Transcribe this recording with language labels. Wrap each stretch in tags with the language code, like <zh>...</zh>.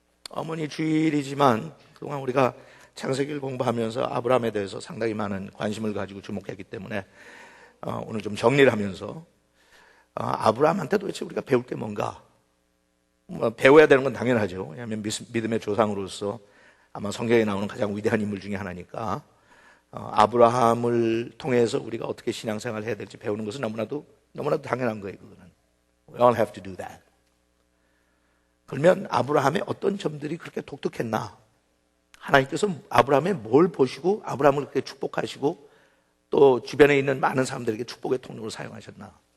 <ko>어머니 주일이지만 그동안 우리가 창세기를 공부하면서 아브라함에 대해서 상당히 많은 관심을 가지고 주목했기 때문에 오늘 좀 정리를 하면서 아브라함한테 도대체 우리가 배울 게 뭔가 배워야 되는 건 당연하죠. 왜냐하면 믿음의 조상으로서 아마 성경에 나오는 가장 위대한 인물 중에 하나니까 아브라함을 통해서 우리가 어떻게 신앙생활을 해야 될지 배우는 것은 너무나도 당연한 거예요. 그거는</ko> <en>We all have to do that.</en> <ko>그러면 아브라함의 어떤 점들이 그렇게 독특했나? 하나님께서 아브라함에 뭘 보시고 아브라함을 그렇게 축복하시고 또 주변에 있는 많은 사람들에게 축복의 통로로 사용하셨나?</ko>